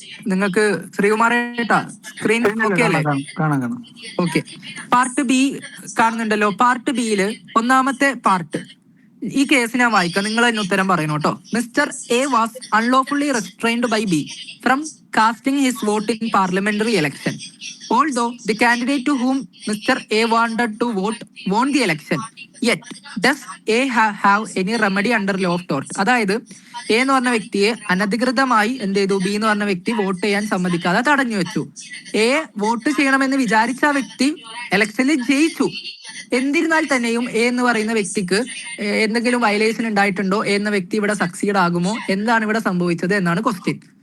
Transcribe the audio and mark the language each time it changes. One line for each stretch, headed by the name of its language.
Malayalam: നിങ്ങൾക്ക് ശ്രീകുമാറേട്ടാ screen okay അല്ലേ? Okay. Part B കാണുന്നുണ്ടല്ലോ. പാർട്ട് ബിയില് ഒന്നാമത്തെ പാർട്ട്, ഈ കേസ് ഞാൻ വായിക്കാം, നിങ്ങൾ തന്നെ ഉത്തരം പറയണം കേട്ടോ.
English: Mister A was unlawfully restrained by B from casting his vote in parliamentary election. Although the candidate to whom Mr. A wanted to vote won the election, yet does A have any remedy under law of tort?
Malayalam: അതായത് A എന്ന് പറഞ്ഞ വ്യക്തിയെ അനധികൃതമായി എന്ത് ചെയ്തു, B എന്ന് പറഞ്ഞ വ്യക്തി വോട്ട് ചെയ്യാൻ സമ്മതിക്കാതെ തടഞ്ഞു വെച്ചു. എ വോട്ട് ചെയ്യണമെന്ന് വിചാരിച്ച വ്യക്തി ഇലക്ഷനിൽ ജയിച്ചു. എന്നിരുന്നാൽ തന്നെയും എ എന്ന് പറയുന്ന വ്യക്തിക്ക് എന്തെങ്കിലും വയലേഷൻ ഉണ്ടായിട്ടുണ്ടോ, എ എന്ന വ്യക്തി ഇവിടെ സക്സീഡ് ആകുമോ, എന്താണ് ഇവിടെ സംഭവിച്ചത് എന്നാണ് ക്വസ്റ്റ്യൻ.